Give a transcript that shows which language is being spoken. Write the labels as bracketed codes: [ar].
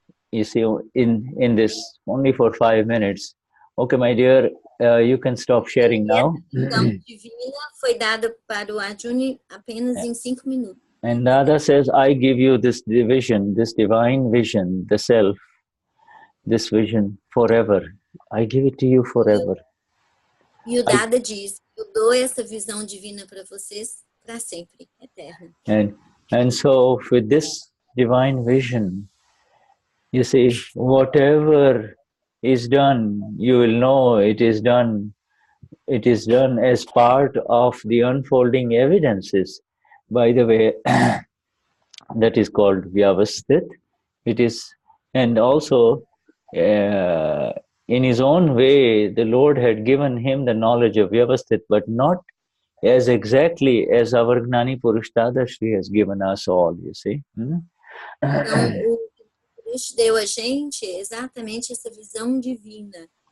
[en] You see, in this only for 5 minutes. Okay, my dear, you can stop sharing now. [pt] Então, divina foi dada para o Arjuna apenas em 5 minutos. [en] And Dada says, I give you this vision, this divine vision, the self, this vision forever. I give it to you forever. [pt] E o Dada diz, eu dou essa visão divina para vocês para sempre, eterna. [en] And so with this divine vision, you see, whatever is done, you will know it is done as part of the unfolding evidences. By the way, that is called Vyavasthit. It is, and also in his own way, the Lord had given him the knowledge of Vyavasthit, but not as exactly as our Gnani Purush Dadashri has given us all, you see. [pt] Então, o Purush deu a gente exatamente essa visão divina.